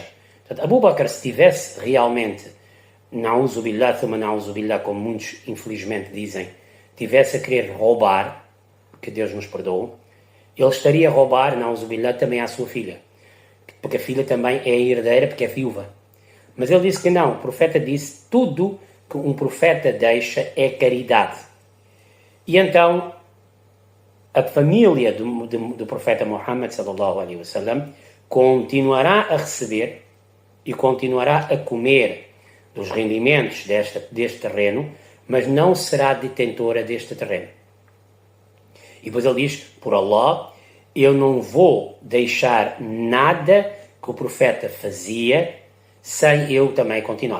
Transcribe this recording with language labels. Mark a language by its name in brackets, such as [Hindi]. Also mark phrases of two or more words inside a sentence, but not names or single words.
[Portuguese] Portanto, Abu Bakr, se tivesse realmente, [Arabic] نعوذ بالله ثم نعوذ بالله, [Portuguese] como muitos infelizmente dizem, tivesse a querer roubar, que Deus nos perdoe, ele estaria a roubar, na'uzubillah, também à sua filha. Porque a filha também é herdeira, porque é viúva. Mas ele disse que não, o profeta disse, tudo que um profeta deixa é caridade. E então, a família do profeta Muhammad [Arabic] صلى الله عليه وسلم [Portuguese] continuará a receber e continuará a comer dos rendimentos deste terreno, mas não será detentora deste terreno. E depois ele diz, por Allah, eu não vou deixar nada que o profeta fazia sem eu também continuar.